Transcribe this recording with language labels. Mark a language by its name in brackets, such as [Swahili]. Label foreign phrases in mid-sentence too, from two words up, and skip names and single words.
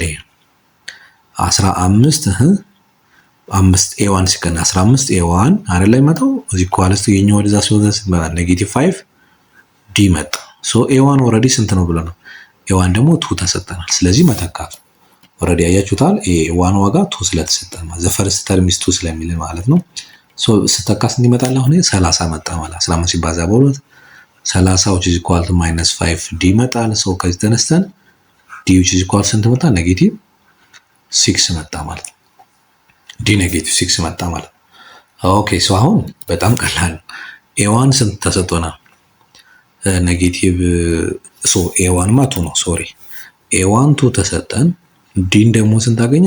[Amharic] ይሄ 15 5a1 ሲቀነስ 15a1 አይደለም የሚመጣው እዚህ ኳልስቱ የኛው ወደዛ ሲወጣ ኔጌቲቭ 5d መጣ። ሶ a1 ኦሬዲ ስንት ነው ብለናል? a1 ደግሞ 2 ተሰጠናል። ስለዚህ መተካት ኦሬዲ አያችሁታል። a1 ዋጋ 2 ስለተሰጠን ማለት [English] the first term is [Amharic] 2 ስለሚል ማለት ነው። ሶ ስተካ ስንት ይመጣል? አሁን 30 መጣ ማለት 15 ሲባዛ በ2 30 [English] which is equal to minus 5d [Amharic] ይመጣል። ሶ ከዚህ ተነስተን d [English] which is equal [Amharic] ስንት መጣ? ኔጌቲቭ 6 መጣ ማለት ነው። d ኔጌቲቭ 6 መጣ ማለት ነው። [English] okay so [Amharic] አሁን በጣም ቀላል ነው። a1 ስንት ተሰጥቶናል? [English] negative so [Amharic] a1 ማ 2 ነው ሶሪ a1 2 ተሰጠን። ዲን ደግሞ ስንት አገኘን?